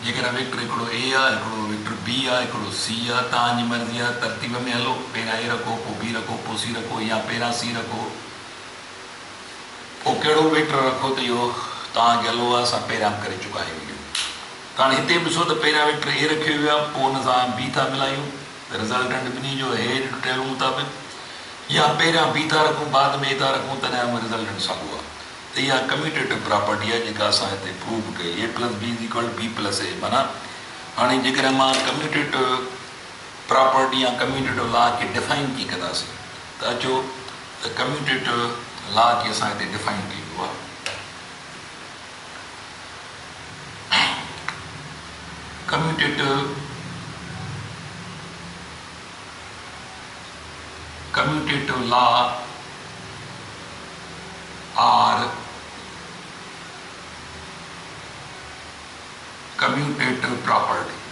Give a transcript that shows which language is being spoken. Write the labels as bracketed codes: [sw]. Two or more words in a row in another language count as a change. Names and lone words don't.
[sd] जेकॾहिं वेक्टर हिकिड़ो ए आहे, हिकिड़ो वेक्टर बी आहे, हिकिड़ो सी आहे, तव्हांजी मर्ज़ी आहे तरतीब में हलो, पहिरियां ए रखो पोइ बी रखो पोइ सी रखो, या पहिरियां सी रखो पोइ कहिड़ो वेक्टर रखो, त इहो तव्हांखे हलो आहे, असां पहिरियां करे चुका आहियूं। त हाणे हिते ॾिसो त पहिरियां वेक्टर ए रखियो वियो आहे, पोइ हुन सां बी था मिलायूं, त रिज़ल्टेंट ॿिन्ही जो हेठि ठहियल मुताबिक़, या पहिरियां बी था रखूं बाद में ए था रखूं, तॾहिं रिज़ल्टेंट साॻियो आहे। त इहा [en] commutative property [sd] आहे जेका असां हिते प्रूव कई, [en] A plus B is equal B plus A. [sd] माना हाणे जेकॾहिं मां [en] commutative property [sd] या [en] commutative law [sd] खे डिफाइन कीअं कंदासीं, त अचो त [en] commutative law [sd] खे असां हिते डिफाइन कयो आहे। [en] Commutative law or commutative property.